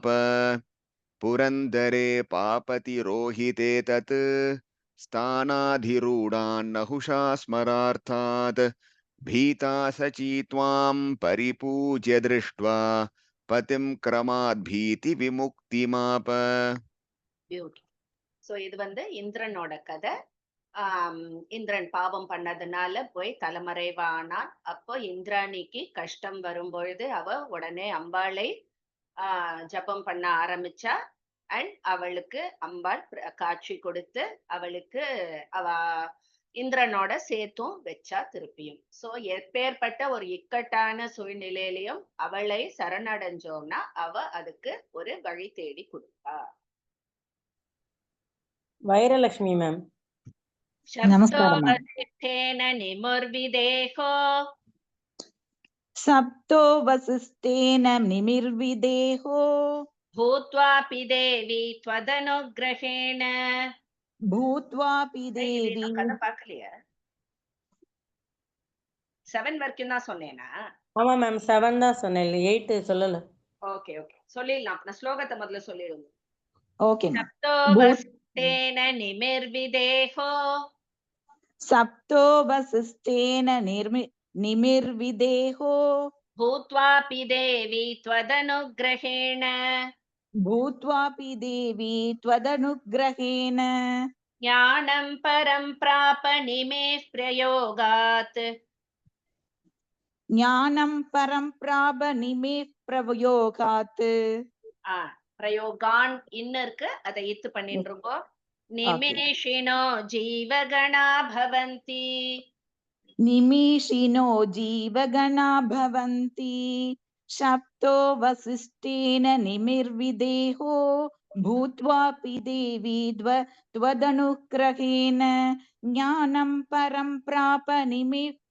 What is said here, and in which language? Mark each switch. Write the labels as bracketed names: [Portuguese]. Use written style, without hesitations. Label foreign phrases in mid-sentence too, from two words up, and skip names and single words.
[Sanskrit] पुरन्दरे पापति रोहिते तत्. स्थानाधिरूढान् नहुषात् स्मरार्थात्. भीताशची त्वां परिपूज्य दृष्ट्वा. पतिं क्रमात् भीतिविमुक्तिमाप. [Tamil] சோ இது வந்து இந்திரனோட கதை. இந்திரன் பாவம் பண்ணதுனால போய் தலைமறைவானான். அப்போ இந்திராணிக்கு கஷ்டம் வரும் பொழுது அவ உடனே அம்பாளை ஜபம் பண்ண ஆரம்பிச்சா. அண்ட் அவளுக்கு அம்பாள் காட்சி கொடுத்து அவளுக்கு அவ இந்திரனோட சேர்த்தும் வச்சா திருப்பியும். சோ எப்பேற்பட்ட ஒரு இக்கட்டான சூழ்நிலையிலையும் அவளை சரணடைஞ்சோம்னா அவ அதுக்கு ஒரு வழி தேடி கொடுப்பா. வைரலட்சுமி மேம். [Sanskrit] शब्दोपदिष्टेन निमुर्विदेहो. सप्तो वसिष्ठेन निमिर्विदेहो भूत्वापि देवी त्वदनुग्रहेण भूत्वापि [Tamil] இது [Sanskrit] देवी [Tamil] இன்னும் கதை பார்க்கலையா? 7 வரைக்கும் தான் சொன்னேனா? ஆமா மேம் 7 தான் சொன்னேன் 8 சொல்லல. ஓகே ஓகே சொல்லிடலாம். நான் ஸ்லோகத்தை முதல்ல சொல்லிடுங்க. [English] OK ma'am [Sanskrit] सप्तो वसिष्ठेन निमिर्विदेहो सप्तो वसिष्ठेन निमिर्विदेहो भूत्वापि देवी त्वदनुग्रहेण भूत्वापि देवी त्वदनुग्रहेण ज्ञानं परं प्राप निमेः प्रयोगात् ज्ञानं परं प्राप निमेः प्रयोगात् [Tamil] प्रयोगान् इन्नर्க்கு அதை இத்து பண்ணின்றோம். [Sanskrit] निमेषिनो जीवगणा भवन्ति निमेषिनो जीवगणा भवन्ति सप्तो वसिष्ठेन निमिर्विदेहो भूत्वापि देवी त्वदनुग्रहेण ज्ञानं परं प्राप निमिः